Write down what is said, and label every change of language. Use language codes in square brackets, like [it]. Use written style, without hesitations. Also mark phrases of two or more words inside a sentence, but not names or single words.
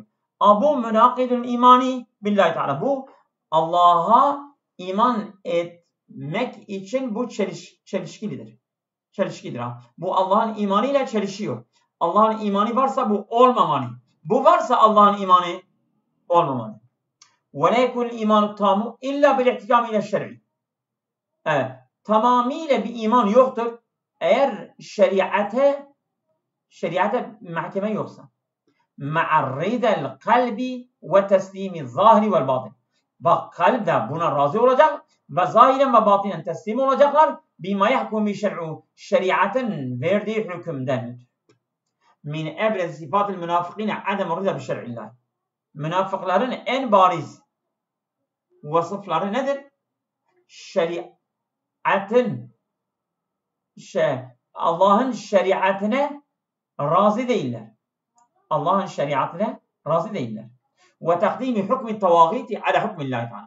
[tr] Bu [ar] مناقض للإيمان بالله تعالى. [tr] Bu Allah'a iman etmek için bu çelişkidir. Bu Allah'ın imanıyla çelişiyor. Allah'ın imanı varsa bu olmamalı. Bu varsa Allah'ın imanı olmamalı. [ar] وَلَا يَكُنُ الْاِيمَانُ التَّامُ اِلَّا بِالْاِحْتِكَامِ اِلَى الشَّرْعِ. [tr] Evet. Tamamıyla bir iman yoktur. Eğer şeriate mahkeme yoksa. [ar] مَعَرِّدَ الْقَلْبِ وَتَسْلِيمِ الظَّاهِرِ وَالْبَاطِنِ. [tr] Bak kalp de buna razı olacak ve zahiren ve batinen teslim olacaklar. [ar] بِمَا يَحْكُمِ شَرْعُ. [tr] Şeriatın verdiği hükümden. [ar] مِنْ اَبْرَزِ صِفَاتِ الْمُنَافِقِينَ عَدَمُ الرِّضَى بِشَرْعِ اللّٰهِ. [tr] Münafıkların en bariz vasıfları nedir? Allah'ın şeriatine razı değiller. Allah'ın şeriatine razı değiller. Ve [ar] تقديم حكم الطواغيت على حكم الله تعالى.